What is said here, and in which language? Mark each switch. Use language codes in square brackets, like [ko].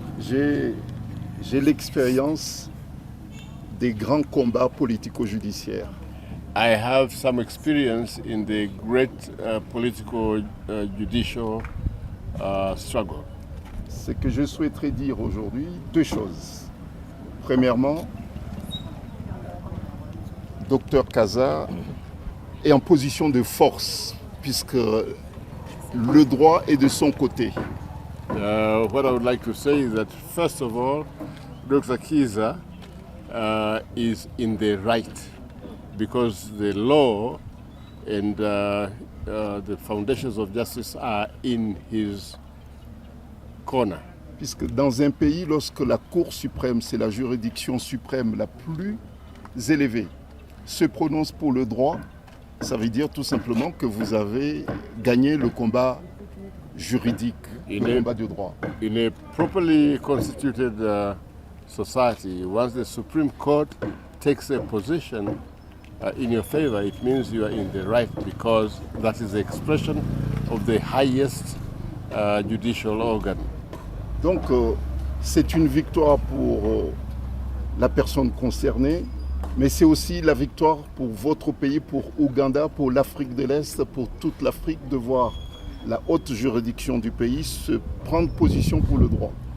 [fr] J'ai l'expérience des grands combats politico-judiciaires. [en] I have some experience in the great political judicial struggle. [fr] Ce que je souhaiterais dire aujourd'hui, deux choses. Premièrement, Dr Kaza est en position de force puisque le droit est de son côté. [en] What I would like to say is that first of all, Dr. Kiza is in the right because the law and the foundations of justice are in his corner. [fr] Puisque dans un pays, lorsque la Cour suprême, c'est la juridiction suprême la plus élevée, se prononce pour le droit, ça veut dire tout simplement que vous avez gagné le combat juridique, le combat du droit. [en] In a properly constituted society, once the Supreme Court takes a position in your favor, it means you are in the right, because that is the expression of the highest judicial organ. [fr] Donc c'est une victoire pour la personne concernée, mais c'est aussi la victoire pour votre pays, pour Ouganda, pour l'Afrique de l'Est, pour toute l'Afrique, de voir la haute juridiction du pays se prendre position pour le droit.